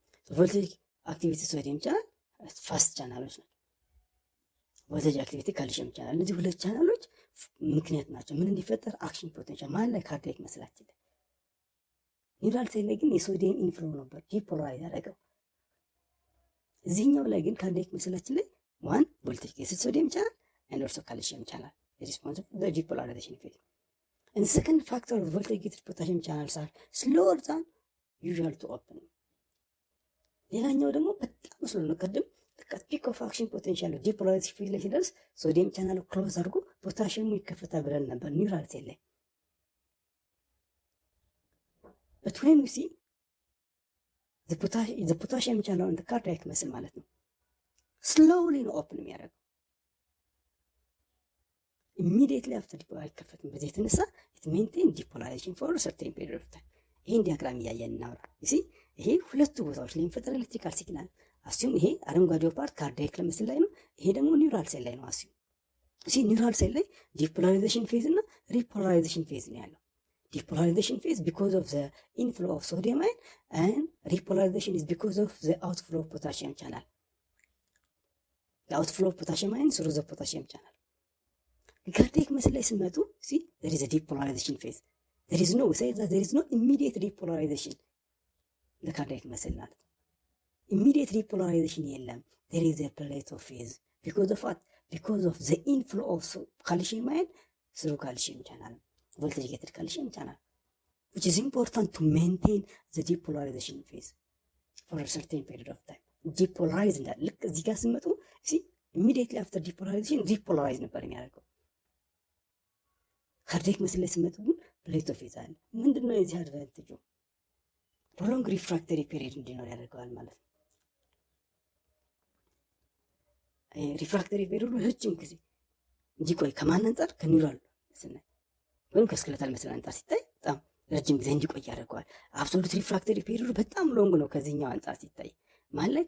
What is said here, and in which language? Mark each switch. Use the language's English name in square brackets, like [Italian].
[Amharic] ቮልቴጅ አክቲቪቲ ሶዲየም ቻናል ፋስት ቻናሎች ናቸው። ቮልቴጅ አክቲቪቲ ካልሲየም ቻናል። እነዚህ ሁለት ቻናሎች ምክንያት ናቸው ምን እንዲፈጠር አክሽን ፖቴንሻል ማለት ላይ ካርዲያክ መስላችን ላይ። ኒውራል ሴል ላይ ግን የሶዲየም ኢንፍሎ ነበር ዲፖላራይዝ ያደረገው። እዚህኛው ላይ ግን ካርዲያክ መስላችን ላይ ዋን ቮልቴጅ ጌትድ ሶዲየም ቻናል [English] and also calcium channel is responsible for the depolarization phase. And the second factor of voltage gated potassium channels are slower than usual to open. [Amharic] ሌላኛው ደግሞ በጣም ስሎ ነው። ቅድም ፒክ ኦፍ አክሽን ፖቴንሻል ዲፖላራይዜሽን ፌዝ ላይ ሲደርስ ሶዲየም ቻናል ክሎዝ አድርጎ ፖታሽየሙ ይከፈታል ብለን ነበር ኒውራል ሴል ላይ። [English] but when we see the potassium channel on the cardiac muscle [Amharic] ማለት ነው [English] slowly [Amharic] ነው ኦፕን የሚያደርገው immediately after አይከፈትም። በዚህ የተነሳ [English] it maintain depolarization for a certain period of time። [Amharic] ይሄን ዲያግራም እያየን እናውራ። ይሄ ሁለቱ ቦታዎች ላይ የሚፈጠር ኤሌክትሪካል ሲግናል አስዩም ይሄ አረንጓዴው ፓርት ካርዲያክ መስል ላይ ነው። ይሄ ደግሞ ኒውራል ሴል ላይ ነው። አስዩም ኒውራል ሴል ላይ ዲፖላራይዜሽን ፌዝ እና ሪፖላራይዜሽን ፌዝ ነው ያለው። ዲፖላራይዜሽን ፌዝ [English] because of the inflow of sodium ion and repolarization is because of the outflow of potassium channel. The outflow of potassium ion through the potassium channel። [Amharic] ካርዲያክ መስል ላይ ስንመጡ [English] there is a depolarization phase። there is no say that there is no immediate depolarization the cardiac muscle [Amharic] ማለት ነው። [English] immediate depolarization [Amharic] የለም። [English] there is a plate of phase because of what? because of the inflow of calcium ion through calcium channel voltage gated calcium channel which is important to maintain the depolarization phase for a certain period of time። [Amharic] depolarize እንዳለ ልክ እዚህ ጋር ስንመጡ immediately after depolarization repolarize ነበር የሚያደርገው። ካርዲያክ መስል ላይ ስንመጡ ግን ፕሌት ኦፍ ፌዝ አለ። ምንድነው የዚህ አድቫንቴጁ? ፕሮሎንግ ሪፍራክተሪ ፔሪድ እንዲኖር ያደርገዋል ማለት ነው። ሪፍራክተሪ ፔሪዱ ረጅም ጊዜ እንዲቆይ ከማን አንጻር? ከኒውራል ስናይ ወይም ከስክለታል መስል አንጻር ሲታይ በጣም ረጅም ጊዜ እንዲቆይ ያደርገዋል። አብሶሉት ሪፍራክተሪ ፔሪዱ በጣም ሎንግ ነው ከዚህኛው አንጻር ሲታይ ማን ላይ?